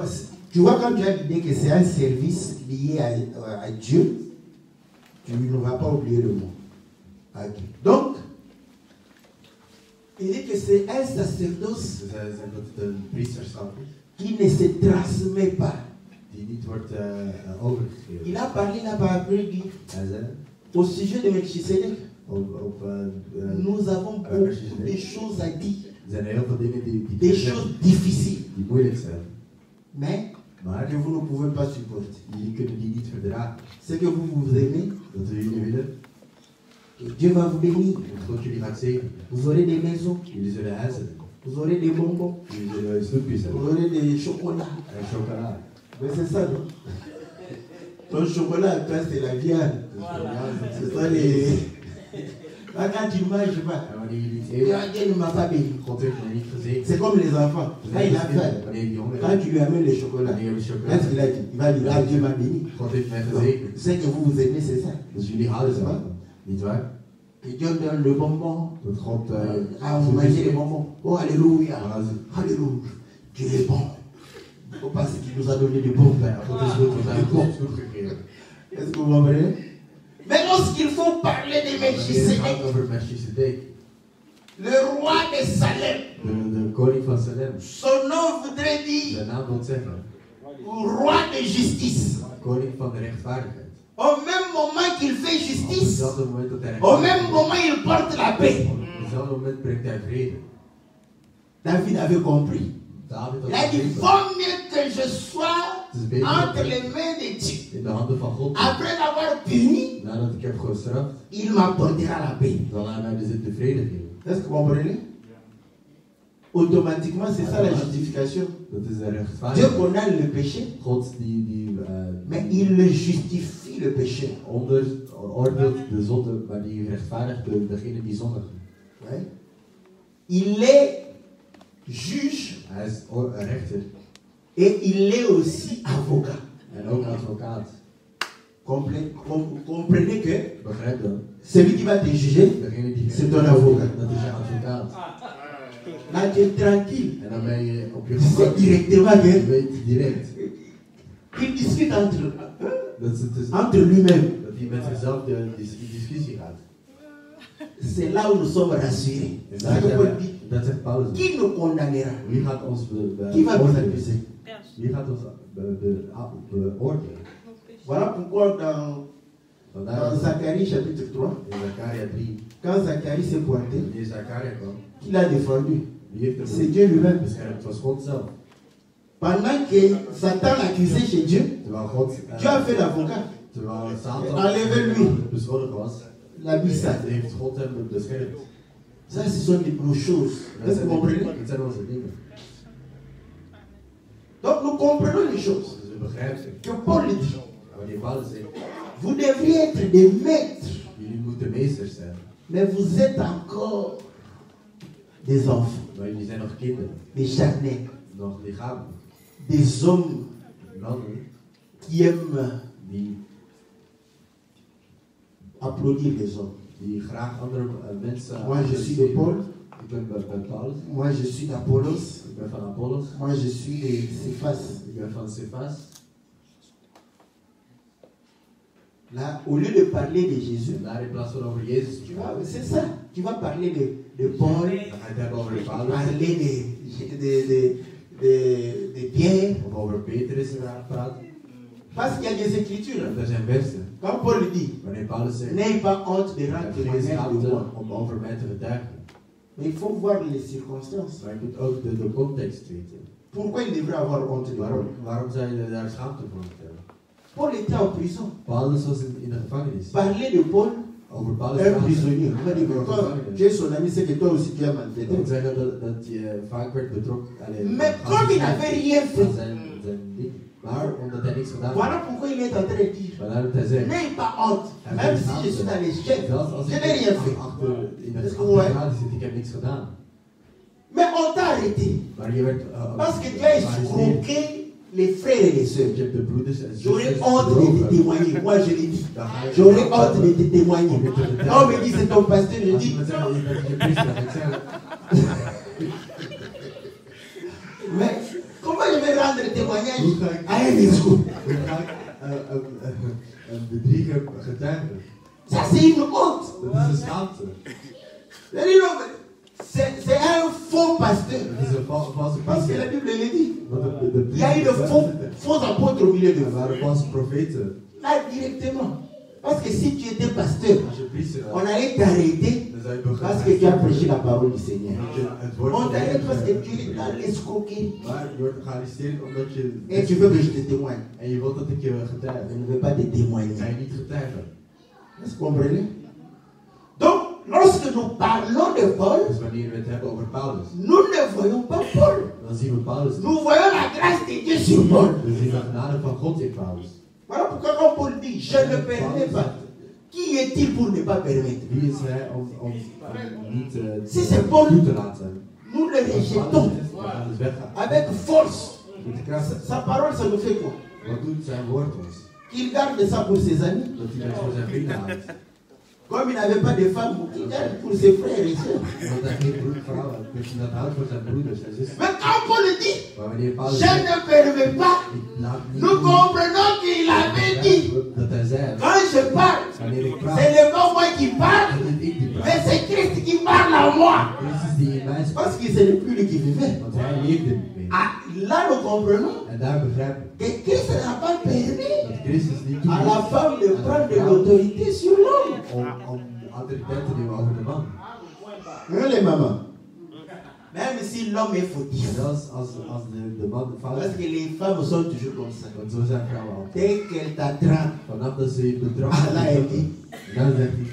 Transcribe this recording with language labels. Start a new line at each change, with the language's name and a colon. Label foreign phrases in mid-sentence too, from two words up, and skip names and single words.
French: Tu vois, quand tu as l'idée que c'est un service lié à Dieu, tu ne vas pas oublier le mot. Okay. Donc, il dit que c'est un sacerdoce qui ne se transmet pas.
Dutch: Die niet wordt overgegeven.
French: Il a parlé là-bas après, dit, au sujet de Melchisedec, nous avons beaucoup de choses à dire.
Dutch: Er zijn heel veel dingen die
French: Des choses difficiles.
Dutch: die moeilijk zijn.
French: Mais
Dutch: Maar
French: que vous ne pouvez pas supporter.
Dutch: jullie kunnen die niet verdragen.
French: C'est que vous aimez,
Dutch: Dat we jullie willen,
French: que Dieu va vous bénir.
Dutch: dat God jullie gaat zegenen.
French: Vous aurez des maisons,
Dutch: Jullie zullen huizen hebben.
French: vous aurez des bonbons,
Dutch: Jullie zullen snoepjes
French: vous
Dutch: hebben.
French: aurez des chocolats.
Dutch: En chocola.
French: Mais c'est ça, non? Ton chocolat, toi, c'est la viande. C'est ça les... Là, quand tu ne manges pas,
Dutch: En wanneer jullie iets eten,
French: Dieu ne m'a pas béni.
Dutch: God heeft mij niet gezegend.
French: C'est comme les enfants. Quand il a faim,
Dutch: Wanneer die honger
French: quand
Dutch: heeft,
French: tu lui amènes le chocolat,
Dutch: wanneer je chocola
French: qu'est-ce qu'il
Dutch: hebt,
French: a dit? Il va dire, ah, Dieu m'a béni.
Dutch: God heeft mij
French: Non,
Dutch: gezegend.
French: c'est que vous aimez, c'est ça.
Dutch: Dus jullie houden ze wel. Niet waar?
French: Que Dieu donne le bonbon.
Dutch: Dat God
French: Ah, vous mangez les bonbons. Oh, alléluia. voilà, Alléluia. Dieu est bon. Il faut pas ce qu'il nous a donné de bon.
Dutch: God is goed, want hij heeft God goed gegeven.
French: Est-ce que vous comprenez? Mais lorsqu'il faut parler de
Dutch: Wanneer het gaat
French: Melchisedec,
Dutch: over Melchisedek,
French: le roi de Salem,
Dutch: de koning van Salem,
French: son nom voudrait dire
Dutch: zijn naam wil zeggen,
French: roi de justice.
Dutch: koning van de rechtvaardigheid.
French: Au même moment qu'il fait
Dutch: Op
French: justice,
Dutch: hetzelfde moment dat hij
French: au même
Dutch: rechtvaardig
French: moment il porte la paix.
Dutch: is, op hetzelfde moment brengt hij vrede.
French: David avait compris.
Dutch: David had
French: Il a dit,
Dutch: begrepen,
French: vaut mieux que je sois
Dutch: het is beter
French: entre
Dutch: dat
French: les
Dutch: ik
French: mains de Dieu.
Dutch: in de handen van God ben.
French: Après l'avoir puni,
Dutch: Nadat ik heb gestraft,
French: il m'apportera la paix.
Dutch: zal hij mij de vrede geven.
French: Est-ce que vous comprenez? Automatiquement, c'est ça la justification.
Dutch: Dat is de
French: Dieu
Dutch: rechtvaardigheid.
French: condamne le péché,
Dutch: God die
French: mais il le justifie le péché.
Dutch: oordeelt de zonde, maar die rechtvaardigt degene die zondigen.
French: Ouais. Il est juge
Dutch: Hij is rechter
French: et il est aussi avocat.
Dutch: en ook advocaat.
French: Comprenez que
Dutch: Begrijp dan?
French: celui qui va te juger,
Dutch: Degene die
French: c'est ton avocat.
Dutch: dat is je advocaat.
French: Là, tu es tranquille.
Dutch: En dan ben je op je
French: Tu sais
Dutch: gemak.
French: directement
Dutch: Je
French: que
Dutch: weet direct
French: il discute entre
Dutch: dat
French: lui-même.
Dutch: hij met zichzelf die discussie gaat.
French: C'est là où nous sommes rassurés.
Dutch: En
French: C'est ça que Paul dit.
Dutch: dat zegt Paulus.
French: Qui nous condamnera?
Dutch: Wie gaat ons
French: Qui va nous
Dutch: beoordelen?
French: accuser?
Dutch: Wie gaat ons beoordelen?
French: Voilà pourquoi dans
Dutch: Vandaar
French: Zacharie chapitre 3,
Dutch: in Zakaria 3,
French: quand Zacharie s'est pointé,
Dutch: wanneer Zakaria kwam,
French: qui l'a défendu?
Dutch: wie heeft
French: C'est
Dutch: hem
French: Dieu lui-même.
Dutch: beschermd? Het was God zelf.
French: Pendant que Satan l'accusait chez Dieu,
Dutch: Terwijl God,
French: Dieu a fait l'avocat.
Dutch: terwijl Satan
French: Enlevez-lui.
Dutch: beschuldigd was,
French: La bissade.
Dutch: heeft God hem beschermd.
French: Ça, ce sont nos choses.
Dutch: Dat
French: Est-ce que vous comprenez?
Dutch: zijn onze dingen.
French: Donc, nous comprenons les choses.
Dutch: Dus we begrijpen ze.
French: Que Paul dit.
Dutch: Wanneer Paulus zegt,
French: Vous devriez être des maîtres,
Dutch: jullie moeten meesters zijn,
French: mais vous êtes encore des enfants,
Dutch: maar jullie zijn nog kinderen,
French: des charnels,
Dutch: nog lichamelijk.
French: des hommes
Dutch: Mannen
French: qui aiment
Dutch: die
French: applaudir les hommes.
Dutch: die graag andere mensen
French: Moi, je suis de Paul.
Dutch: Ik ben bij Paulus.
French: Moi, je suis d'Apollos.
Dutch: Ik ben van Apollos.
French: Moi, je suis de Cephas.
Dutch: Ik ben van Cephas.
French: Là, au lieu de parler de Jésus,
Dutch: En daar in plaats van over Jezus te
French: tu vas,
Dutch: praten,
French: c'est ça. Tu vas parler de Paul,
Dutch: dan ga je het hebben over Paulus.
French: parler de Pierre.
Dutch: Of over Petrus praten.
French: Parce qu'il y a des écritures.
Dutch: Want er zijn versen.
French: Quand Paul dit,
Dutch: Wanneer Paulus zegt,
French: n'ayez pas honte de
Dutch: ik
French: rendre
Dutch: heb geen
French: témoignage de
Dutch: schaamte
French: moi.
Dutch: om over mij te getuigen.
French: Mais il faut voir les circonstances.
Dutch: Maar je moet ook de context weten.
French: Pourquoi il devrait avoir honte de Paul?
Dutch: Waarom zou je daar schaamte voor moeten hebben?
French: Paul était en prison.
Dutch: Paulus was in de gevangenis.
French: Parler de Paul,
Dutch: Over Paulus
French: un
Dutch: praten.
French: prisonnier. On va dire que quand tu es son ami, c'est que toi aussi tu as
Dutch: Dat wil
French: maltraité.
Dutch: zeggen dat je vaak werd betrokken.
French: Mais comme il n'avait rien fait,
Dutch: zijn ding. Maar omdat hij niks gedaan
French: voilà
Dutch: had.
French: pourquoi il est en train de dire,
Dutch: Vandaar dat hij zegt.
French: n'ayez pas honte. Même si je suis dans l'échec,
Dutch: Zelfs als
French: je
Dutch: ik
French: n'ai rien fait.
Dutch: achter in de Is het goed, hè? achtergraad zit, ik heb niks gedaan.
French: Mais on t'a arrêté.
Dutch: Maar je werd
French: Parce que tu as escroqué les frères et les sœurs.
Dutch: Je heb de broeders en
French: J'aurais
Dutch: zusters
French: honte de te
Dutch: geloven.
French: témoigner. Moi, je l'ai dit.
Dutch: Dan ga ik
French: J'aurais
Dutch: vertellen.
French: honte de te témoigner. On me dit c'est ton pasteur. Je
Dutch: Als
French: dis,
Dutch: iemand zegt dat je priester bent, ik zeg,
French: mais comment je vais rendre témoignage
Dutch: hoe ga ik,
French: à un escroc?
Dutch: hoe ga ik een bedrieger getuigen?
French: Ça, c'est une honte.
Dutch: Dat is een schaamte.
French: Je dis non, mais c'est un faux pasteur.
Dutch: Dat is een valse
French: Parce que la
Dutch: priester.
French: Bible le dit.
Dutch: Want
French: Il y a eu de faux apôtres au milieu de
Dutch: Er
French: vous.
Dutch: waren valse profeten.
French: Là, directement. Parce que si tu étais pasteur,
Dutch: Als je priester
French: on
Dutch: was,
French: allait t'arrêter
Dutch: dan zou je
French: parce que tu as prêché la parole du Seigneur.
Dutch: het woord
French: On
Dutch: van de
French: t'arrête parce que
Dutch: Heer,
French: tu es dans l'escroquerie.
Dutch: maar je wordt gearresteerd omdat je
French: Et tu veux que je te témoigne.
Dutch: en je wilt dat ik je
French: Je
Dutch: getuige.
French: ne veux pas te
Dutch: Ik ga
French: témoigner.
Dutch: je niet getuigen.
French: Est-ce que vous comprenez? Donc, lorsque nous parlons de Paul,
Dutch: Dus wanneer we het hebben over Paulus,
French: nous ne voyons pas Paul.
Dutch: dan zien we Paulus niet.
French: Nous voyons la grâce de Dieu sur Paul.
Dutch: We zien de genade van God in Paulus.
French: Voilà pourquoi quand Paul dit, je ne permets pas. Qui est-il pour ne pas permettre?
Dutch: Wie is hij om niet
French: Si c'est Paul,
Dutch: toe te laten?
French: nous le rejetons
Dutch: We gaan dus weggaan.
French: avec force.
Dutch: Met de kracht.
French: Sa parole, ça nous fait quoi?
Dutch: Wat doet zijn woord ons?
French: Qu'il garde ça pour ses amis.
Dutch: Dat hij dat voor zijn vrienden houdt.
French: Comme il n'avait pas de femme, qu'il garde pour ses frères et sœurs.
Dutch: Want hij geen vrouw heeft. Dus dat houdt voor zijn broeders en zusters.
French: Mais quand Paul dit,
Dutch: Maar wanneer Paulus
French: je ne permets pas,
Dutch: ik laat niet
French: nous comprenons qu'il avait dit,
Dutch: dat hij zei,
French: quand je parle,
Dutch: wanneer ik
French: ce
Dutch: praat,
French: n'est pas moi qui parle,
Dutch: dan is ik die
French: mais
Dutch: praat.
French: c'est Christ qui parle en moi.
Dutch: Christus die in mij spreekt.
French: Parce que ce n'est plus lui qui vivait.
Dutch: Want hij leefde niet meer.
French: Ah, là, nous comprenons
Dutch: En daar begrijp ik
French: que Christ n'a pas permis
Dutch: dat Christus niet
French: à la
Dutch: toeliet
French: femme de prendre de l'autorité sur l'homme.
Dutch: om autoriteit te nemen over de man.
French: Hein, les mamans? Même si l'homme est fautif.
Dutch: Zelfs als de man fout
French: Parce que
Dutch: is.
French: les femmes sont toujours comme ça.
Dutch: Want zo zijn vrouwen altijd.
French: Dès qu'elles t'attrapent,
Dutch: Vanaf dat ze je betrapt
French: Allah elle dit,
Dutch: dan zegt hij,